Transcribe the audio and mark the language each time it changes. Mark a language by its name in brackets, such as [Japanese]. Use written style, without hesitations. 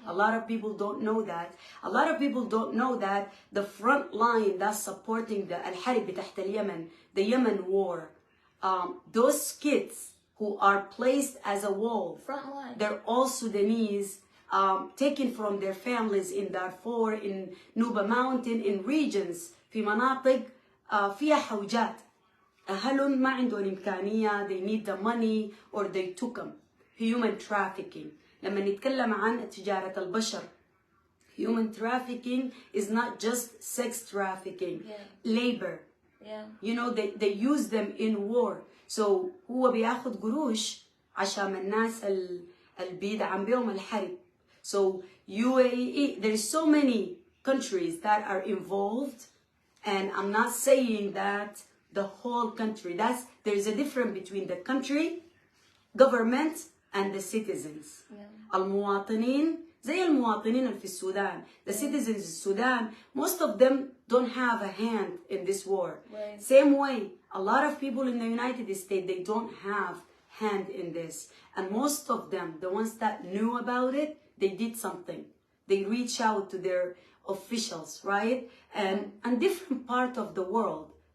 [English] A lot of people don't know that. A lot of people don't know that the front line that's supporting the [Arabic] الحرب تحت اليمن, [English] the Yemen war, those kids who are placed as a wall, they're all Sudanese, taken from their families in Darfur, in Nuba Mountain, in regions, [Arabic] في مناطق فيها حوجات. أهلهم ما عندهم إمكانية, [English] they need the money, or they took them. human trafficking. [Arabic] لما نتكلم عن تجارة البشر, [English] human trafficking is not just sex trafficking, labor. You know, they use them in war. [Arabic] So هو بياخد قروش عشان الناس البيدعم بيهم الحرب. [English] So UAE, there is so many countries that are involved, and I'm not saying that the whole country. There is a difference between the country, government, and the citizens. [Arabic] المواطنين زي المواطنين اللي في السودان. [English] The citizens in Sudan, most of them don't have a hand in this war. Same way, a lot of people in the United States, they don't have hand in this. And most of them, the ones that knew about it, they did something. They reach out to their officials, right? And different part of the world.